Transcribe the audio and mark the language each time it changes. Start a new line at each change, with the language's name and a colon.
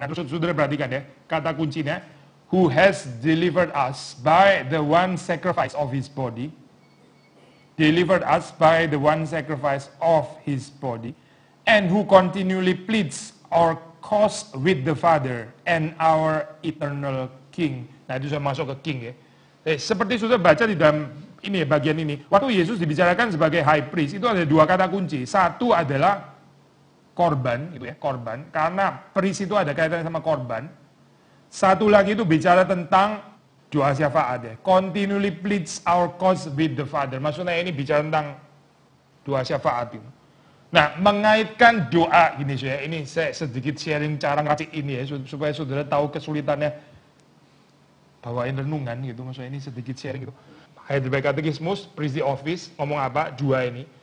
Indonesian: Nah, saudara perhatikan ya, kata kuncinya,
English: who has delivered us by the one sacrifice of his body. Delivered us by the one sacrifice of his body, and who continually pleads our cause with the Father and our eternal King.
Indonesian: Nah itu sudah masuk ke King ya. Seperti sudah baca di dalam ini ya, bagian ini. Waktu Yesus dibicarakan sebagai high priest, itu ada dua kata kunci. Satu adalah korban, gitu ya, korban. Karena priest itu ada kaitannya sama korban. Satu lagi itu bicara tentang doa syafaat ya.
English: Continually pleads our cause with the Father.
Indonesian: Maksudnya ini bicara tentang doa syafaat itu. Nah, mengaitkan doa gini saya, ini saya sedikit sharing cara ngeracik ini ya, supaya saudara tahu kesulitannya bawain renungan gitu. Maksudnya ini sedikit sharing gitu. Heidelberg Catechismus, priestly office, ngomong apa? Dua ini.